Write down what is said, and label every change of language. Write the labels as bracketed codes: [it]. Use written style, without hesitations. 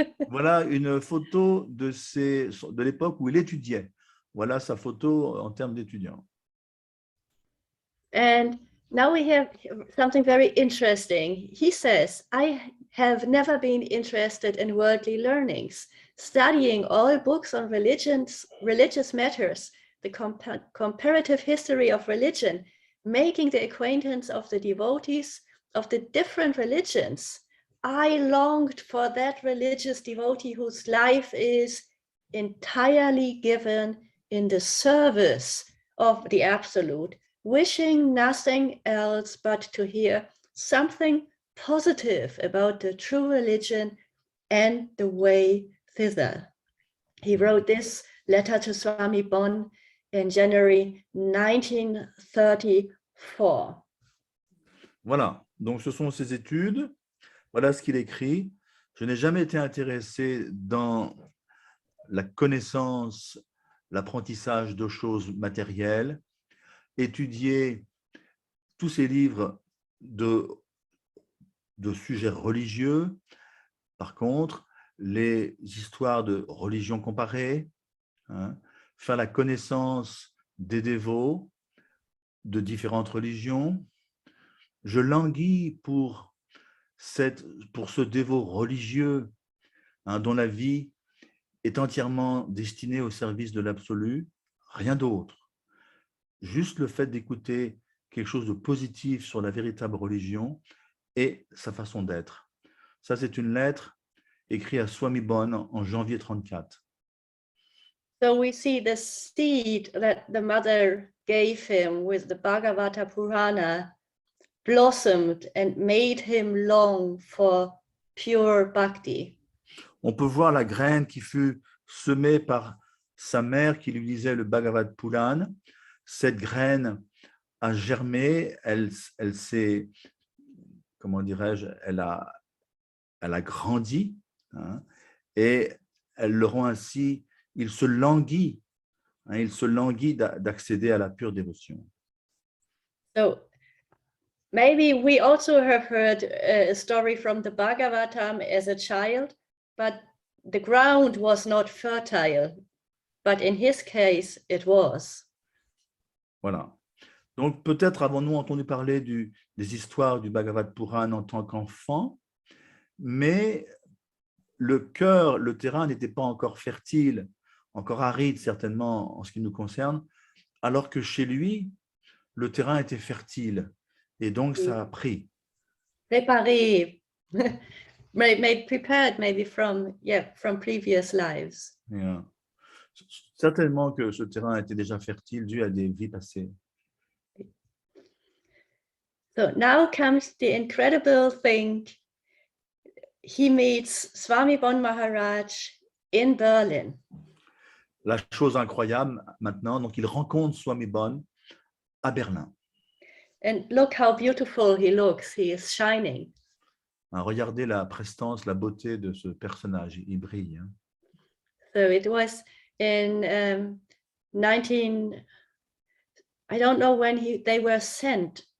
[fr] Voilà une photo de l'époque où il étudiait. Voilà sa photo en termes d'étudiant. [en] And now we have something very interesting. He says, I have never been interested in worldly learnings, studying all books on religious matters, the comparative history of religion, making the acquaintance of the devotees of the different religions. I longed for that religious devotee whose life is entirely given in the service of the Absolute, wishing nothing else but to hear something positive about the true religion and the way thither. He wrote this letter to Swami Bon in January 1934. [fr] Voilà, donc ce sont ses études. Voilà ce qu'il écrit. Je n'ai jamais été intéressé dans la connaissance, l'apprentissage de choses matérielles, étudier tous ces livres de sujets religieux. Par contre, les histoires de religion comparée, faire la connaissance des dévots de différentes religions. Je languis pour ce dévot religieux dont la vie est entièrement destinée au service de l'absolu, rien d'autre. Juste le fait d'écouter quelque chose de positif sur la véritable religion et sa façon d'être. Ça, c'est une lettre écrite à Swami Bon en janvier 1934. [en] So we see the seed that the mother gave him with the Bhagavata Purana blossomed and made him long for pure bhakti. [fr] On peut voir la graine qui fut semée par sa mère qui lui lisait le Bhagavad Purana. Cette graine a germé, elle s'est, comment dirais-je, elle a grandi, et elle le rend ainsi, il se languit d'accéder à la pure dévotion. [en] So maybe we also have heard a story from the Bhagavatam as a child, but the ground was not fertile. But in his case, it was. [fr] Voilà. Donc, peut-être avons-nous entendu parler des histoires du Bhagavad Puran en tant qu'enfant, mais le cœur, le terrain n'était pas encore fertile, encore aride certainement en ce qui nous concerne, alors que chez lui, le terrain était fertile et donc ça a pris. [en] Préparé, made prepared maybe from previous lives. Yeah. [fr] Certainement que ce terrain était déjà fertile dû à des vies passées. [en] So now comes the incredible thing. He meets Swami Bon Maharaj in Berlin. [fr] La chose incroyable maintenant, donc il rencontre Swami Bon à Berlin. [en] And look how beautiful he looks. He is shining. [fr] Regardez la prestance, la beauté de ce personnage, il brille. [en] So it was in 19, I don't know when they were sent.